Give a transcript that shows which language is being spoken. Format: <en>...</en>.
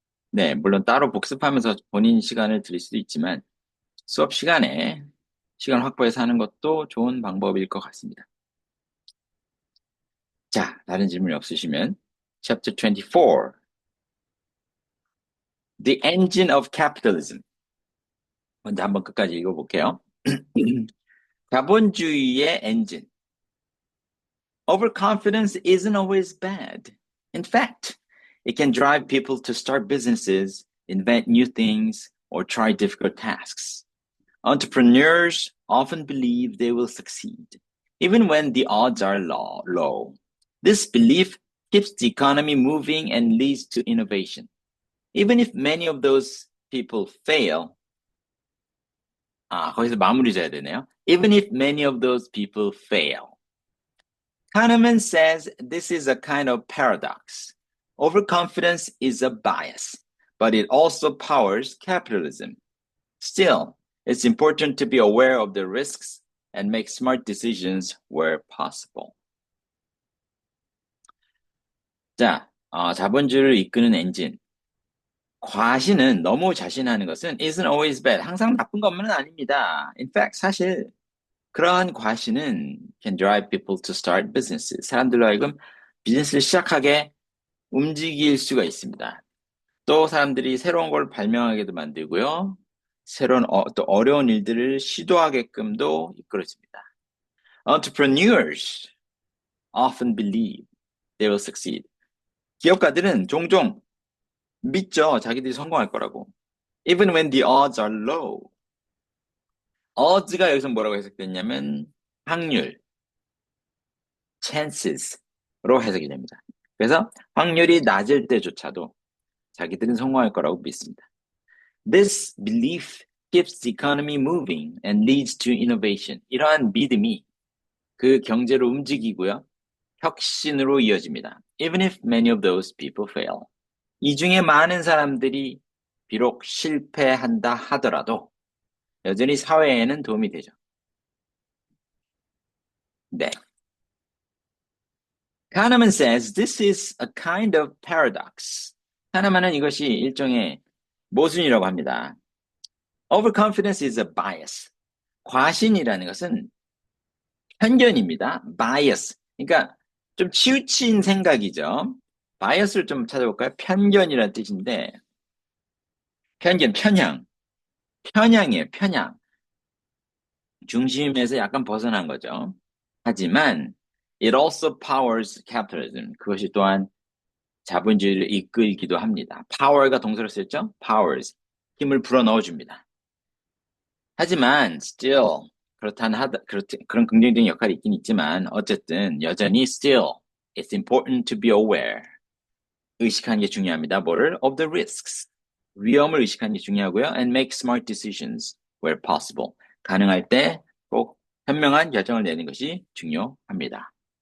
<ko>네, 물론 따로 복습하면서 본인 시간을 드릴 수도 있지만 수업 시간에 시간 확보해서 하는 것도 좋은 방법일 것 같습니다. 자, 다른 질문이 없으시면</ko> <en>Chapter 24, The Engine of Capitalism.</en> <ko>먼저 한번 끝까지 읽어볼게요. 자본주의의 엔진.</ko> <en>Overconfidence isn't always bad. In fact, it can drive people to start businesses, invent new things, or try difficult tasks. Entrepreneurs often believe they will succeed, even when the odds are low. This belief keeps the economy moving and leads to innovation. Even if many of those people fail,</en> <ko>거기서 마무리 져야 되네요.</ko> <en>Even if many of those people fail. Kahneman says this is a kind of paradox. Overconfidence is a bias, but it also powers capitalism. Still, it's important to be aware of the risks and make smart decisions where possible.</en> <ko>자, 자본주의를 이끄는 엔진. 과신은 너무 자신하는 것은</ko> <en>isn't always bad.</en> <ko>항상 나쁜 것만은 아닙니다.</ko> <en>In fact,</en> <ko>사실 그러한 과신은</ko> <en>can drive people to start businesses.</en> <ko>사람들로 하여금 비즈니스를 시작하게 움직일 수가 있습니다. 또 사람들이 새로운 걸 발명하게도 만들고요. 새로운 또 어려운 일들을 시도하게끔도 이끌어줍니다.</ko> <en>Entrepreneurs often believe they will succeed.</en> <ko>기업가들은 종종 믿죠. 자기들이 성공할 거라고.</ko> <en>Even when the odds are low.</en> <ko>odds가 여기서 뭐라고 해석됐냐면 확률, chances로 해석이 됩니다. 그래서 확률이 낮을 때조차도 자기들은 성공할 거라고 믿습니다.</ko> <en>This belief keeps the economy moving and leads to innovation.</en> <ko>이러한 믿음이 그 경제를 움직이고요. 혁신으로 이어집니다. Even if many of those people fail. 이 중에 많은 사람들이 비록 실패한다 하더라도 여전히 사회에는 도움이 되죠. 네.</ko> <en>Kahneman says this is a kind of paradox.</en> <ko>카네만은 이것이 일종의 모순이라고 합니다.</ko> <en>Overconfidence is a bias.</en> <ko>과신이라는 것은 편견입니다.</ko> <en>bias.</en> <ko>그러니까 좀 치우친 생각이죠. bias를 좀 찾아볼까요? 편견이라는 뜻인데 편견, 편향이에요. 편향. 중심에서 약간 벗어난 거죠. 하지만</ko> <en>it also powers capitalism.</en> <ko>그것이 또한 자본주의를 이끌기도 합니다. power가 동사로 쓰였죠? powers. 힘을 불어넣어줍니다. 하지만 still 그런 긍정적인 역할이 있긴 있지만 어쨌든 여전히</ko> <en>still it's important to be aware.</en> <ko>의식하는 게 중요합니다. 뭐를?</ko> <en>of the risks.</en> <ko>위험을 의식하는 게 중요하고요.</ko> <en>and make smart decisions where possible.</en> <ko>가능할 때 꼭 현명한 결정을 내는 것이 중요합니다.</ko>